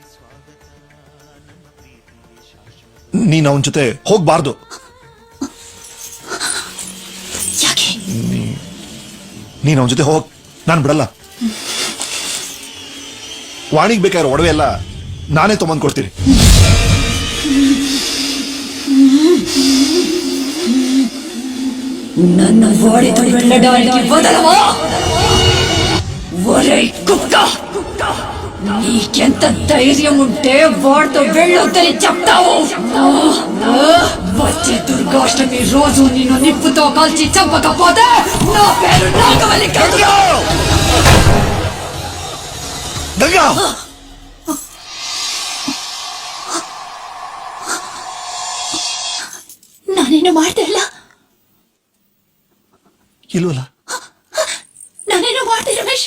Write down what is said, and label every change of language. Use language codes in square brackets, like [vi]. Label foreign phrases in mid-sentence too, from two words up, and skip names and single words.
[kn] ನೀನ್ ಅವನ ಜೊತೆ ಹೋಗ್ಬಾರ್ದು. ಯಾಕೆ? ನೀನ್ ಅವನ ಜೊತೆ ಹೋಗ್, ನಾನು ಬಿಡಲ್ಲ. ವಾಣಿಗ್ ಬೇಕಾದ್ರೆ ಒಡವೆ ಎಲ್ಲ ನಾನೇ ತಗೊಂಡ್ ಕೊಡ್ತೀನಿ. [te] నన్ను వాడితో వెళ్ళడానికి వదలవా? ఒరేయ్ కుక్క, నీకెంత ధైర్యం ఉంటే వాడితో వెళ్ళొద్దని చెప్తావు? వచ్చే దుర్గాష్టమి రోజు నిన్ను నిప్పుతో కాల్చి చంపకపోతే నా పేరు నాగవల్లి కాదు. [kn] ಗಂಗಾ, ನಾನೇನು ಮಾಡ್ದೆ ಇಲ್ಲ. ಇಲ್ವಲ್ಲ? ನಾನೇನು ಮಾಡ್ದೆ ರಮೇಶ್?